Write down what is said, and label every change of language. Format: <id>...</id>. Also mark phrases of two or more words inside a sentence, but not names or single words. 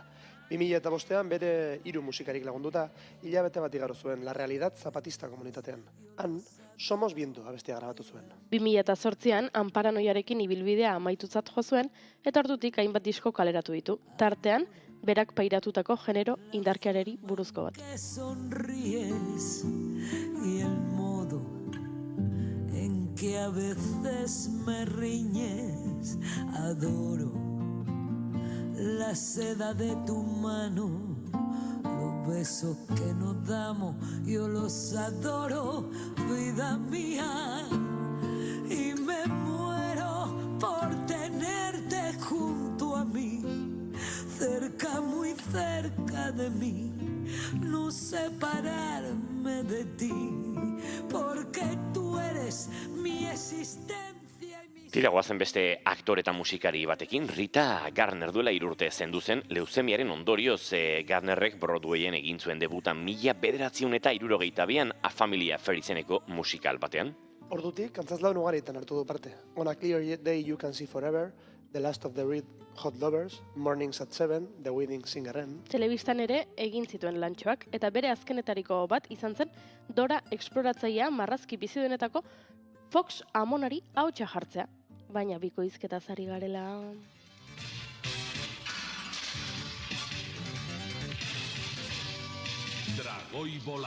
<eu>2005an bere 3 musikarik lagunduta, hilabete bat igaro zuen La Realidad Zapatista komunitatean. Han, Somos Viento abestia grabatu zuen. 2008an Paranoiarekin ibilbidea amaitutzat jo zuen, eta ordutik hainbat disko kaleratu ditu. Tartean, berak pairatutako genero indarkeriari buruzko bat.</eu> <es>Que sonríes y el modo en que a veces me riñes, adoro la seda de tu mano, los besos que nos damos, yo los adoro, vida mía, y me muero por tenerte junto a mí, cerca, muy cerca de mí, no separarme de ti, porque tú eres mi existencia.</es> <eu>Tira goazen beste aktore eta musikari batekin, Rita Garner duela 3 urte zendu zen, leuzemiaren ondorioz Garnerrek Broadwayen egin zuen debuta 1962an A Family Affair izeneko musikal batean. Ordutik, antzazlaun ugarietan hartu du parte. On a Clear Day You Can See Forever, The Last of the Red Hot Lovers, Mornings at 7, The Wedding Singerren. Telebistan ere egin zituen lantxoak, eta bere azkenetariko bat izan zen Dora esploratzailea marrazki biziduenetako Fox Amonari ahotsa jartzea. Baina bikoizketa zari garela. Dragoi bola.</eu>